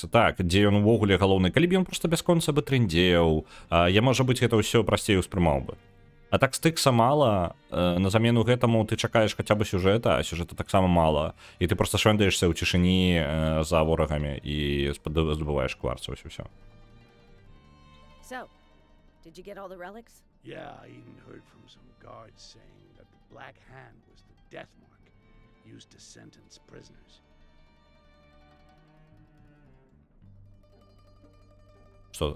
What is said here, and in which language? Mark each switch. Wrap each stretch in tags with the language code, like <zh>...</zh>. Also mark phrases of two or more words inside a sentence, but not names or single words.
<be>Так, дзе ён увогуле галоўны, калі б ён проста бясконца бы трындзеў, я, можа быць, гэта ўсё прасцей успрымаў бы. А так Styxa мала, на замену гэтаму ты чакаеш хаця бы сюжэта, а сюжэта таксама мала. І ты проста швэндаешся ў цішыні за ворагамі і здабываеш кварц, вось і ўсё.</be> <en>So, did you get all the relics? Yeah, I even heard from some guards saying that the Black Hand was the death mark used to sentence prisoners.</en> <be>Што,</be>